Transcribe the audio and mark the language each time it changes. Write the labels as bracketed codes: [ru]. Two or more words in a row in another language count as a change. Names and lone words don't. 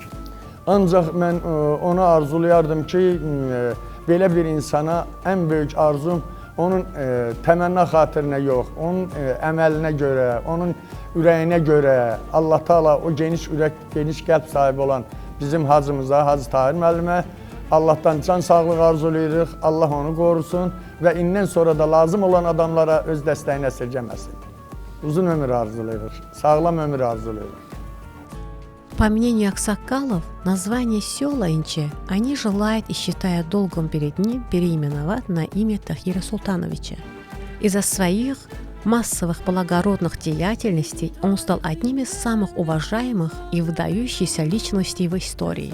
[az] Ancaq mən onu arzulayardım ki, belə bir insana ən böyük arzum onun təmənna xatirinə yox, onun əməlinə görə, onun ürəyinə görə Allah Taala o geniş ürək, geniş qəlb sahibi olan bizim hacımıza, Hacı Tahir müəllimə Allahdan can sağlığı arzulayırıq, Allah onu qorusun və indən sonra da lazım olan adamlara öz dəstəyini əsirgəməsin. Uzun ömür arzulayırıq, sağlam ömür arzulayırıq. [ru] По мнению аксакалов, название села Инче они желают и считают долгом перед ним переименовать на имя Тахира Султановича. Из-за своих массовых благородных деятельностей он стал одним из самых уважаемых и выдающихся личностей в истории.